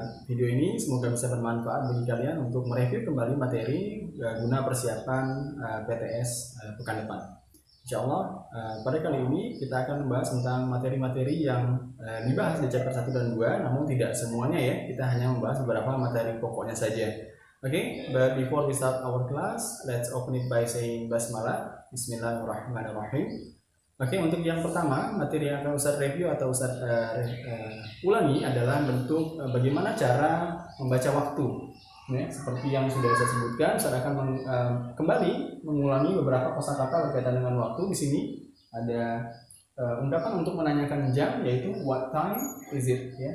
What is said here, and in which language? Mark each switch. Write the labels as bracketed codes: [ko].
[id] Video ini semoga bisa bermanfaat bagi kalian untuk mereview kembali materi guna persiapan PTS pekan depan. Insya Allah pada kali ini kita akan membahas tentang materi-materi yang dibahas di chapter 1 dan 2, namun tidak semuanya ya, kita hanya membahas beberapa materi pokoknya saja. [en] But before we start our class, let's open it by saying basmalah. [ar] Bismillahirrahmanirrahim. [id] Untuk yang pertama, materi yang akan Ustaz review atau Ustaz ulangi adalah bentuk bagaimana cara membaca waktu. Seperti yang sudah saya sebutkan, saya akan kembali mengulangi beberapa kosakata berkaitan dengan waktu. Di sini ada ungkapan untuk menanyakan jam, yaitu [en] what time is it.